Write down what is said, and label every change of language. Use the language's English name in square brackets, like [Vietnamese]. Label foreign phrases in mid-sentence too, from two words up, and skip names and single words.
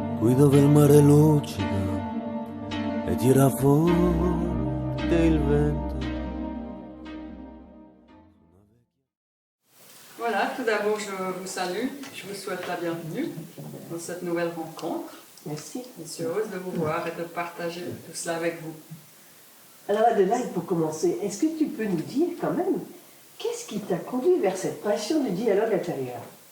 [Italian] qui dove il mare luccica e tira forte il vento. [French] Voilà, tout d'abord je vous salue, je vous souhaite la bienvenue dans cette nouvelle rencontre. Merci. Je suis heureuse de vous voir et de partager tout cela avec vous. Alors Adelaide, pour commencer, est-ce que tu peux nous dire quand même, qu'est-ce qui t'a conduit vers cette passion du dialogue intérieur?